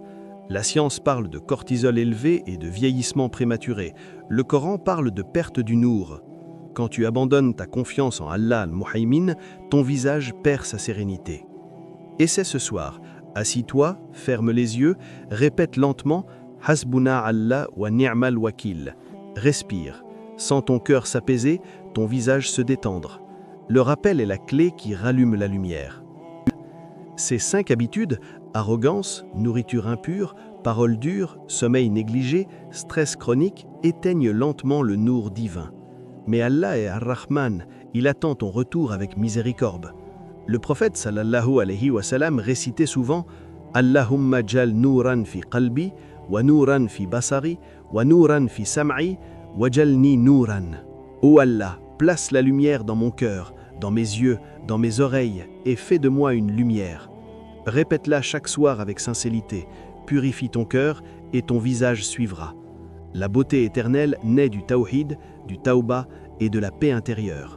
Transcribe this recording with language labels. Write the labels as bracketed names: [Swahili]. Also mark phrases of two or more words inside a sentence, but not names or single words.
[French] La science parle de cortisol élevé et de vieillissement prématuré. Le Coran parle de perte du nour. Quand tu abandonnes ta confiance en Allah al-Muhaymin, ton visage perd sa sérénité. Essaie ce soir. Assis-toi, ferme les yeux, répète lentement: [Arabic] حسبنا الله ونعم الوكيل. [French] Respire. Sens ton cœur s'apaiser, ton visage se détendre. Le rappel est la clé qui rallume la lumière. Ces 5 habitudes, arrogance, nourriture impure, paroles dures, sommeil négligé, stress chronique, éteignent lentement le nour divin. Mais Allah est Ar-Rahman, il attend ton retour avec miséricorde. Le prophète [Arabic] صلى الله عليه وسلم [French] récitait souvent: [Arabic] اللهم اجعل نورا في قلبي، ونورا في بصري، ونورا في سمعي، واجعلني نورا. [French] Ô Allah, place la lumière dans mon cœur, dans mes yeux, dans mes oreilles, et fais de moi une lumière. Répète-la chaque soir avec sincérité, purifie ton cœur et ton visage suivra. La beauté éternelle naît du tawhid, du tauba et de la paix intérieure.